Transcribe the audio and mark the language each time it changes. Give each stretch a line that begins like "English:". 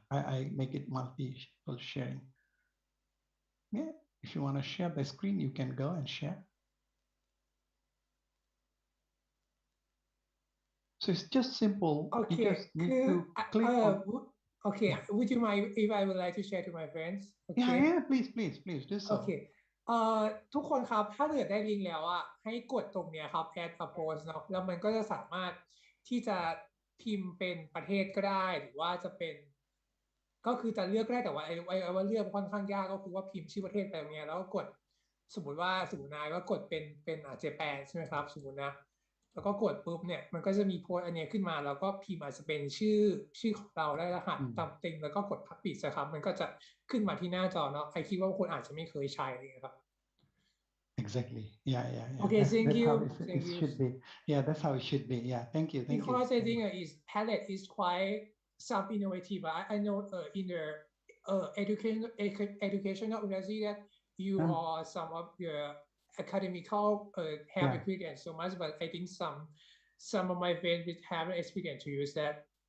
English: I make it multiple sharing. Yeah, if you want to share the screen, you can go and share. So it's just simple. Okay. You just need to click on. Okay. Yeah. Would you mind if I would like to share to my friends? Okay. Yeah. Please do so. Okay.
Thai: ทุกคนครับถ้าเกิดได้ลิงก์แล้วอ่ะให้กดตรงเนี้ยครับ add a post เนาะแล้วมันก็จะสามารถที่จะพิมพ์เป็นประเทศก็ได้หรือว่าจะเป็นก็คือจะเลือกได้แต่ว่าไอ้ว่าเลือกค่อนข้างยากก็คือว่าพิมพ์ชื่อประเทศไปตรงเนี้ยแล้วก็กดสมมตินายว่ากดเป็นเจแปนใช่ไหมครับสมมตินะแล้วก็กดปุ๊บเนี่ยมันก็จะมีโพสอันนี้ขึ้นมาแล้วก็พิมพ์อาจจะเป็นชื่อของเราได้รหัสตามติงแล้วก็กด publish นะครับมันก็จะขึ้นมาที่หน้าจอเนาะใครคิดว่าคุณอาจจะไม่เคยใช้นะครับ
English: Exactly. Yeah. Okay, thank you. It should be. Yeah, that's how it should be. Yeah, thank you. Because I think Padlet is quite some innovative. I know in the educational university that you or some of your academical have experience so much, but I think some of my friends have experience to use that.